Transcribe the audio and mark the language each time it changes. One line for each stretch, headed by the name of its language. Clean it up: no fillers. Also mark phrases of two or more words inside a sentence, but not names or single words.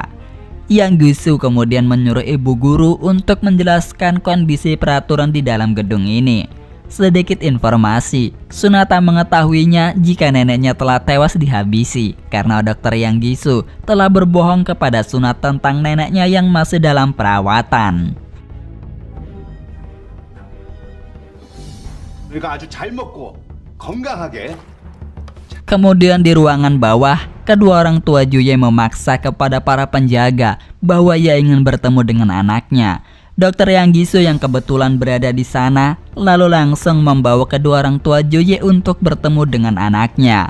Indonesian: Yang Gisu kemudian menyuruh ibu guru untuk menjelaskan kondisi peraturan di dalam gedung ini. Sedikit informasi, Suna tak mengetahuinya jika neneknya telah tewas dihabisi karena dokter Yang Gisu telah berbohong kepada Suna tentang neneknya yang masih dalam perawatan.
Korean: 우리가 아주 잘 먹고 건강하게.
Indonesian: Kemudian di ruangan bawah, kedua orang tua Juye memaksa kepada para penjaga bahwa ia ingin bertemu dengan anaknya. Dokter Yang Gisu yang kebetulan berada di sana lalu langsung membawa kedua orang tua Juye untuk bertemu dengan anaknya.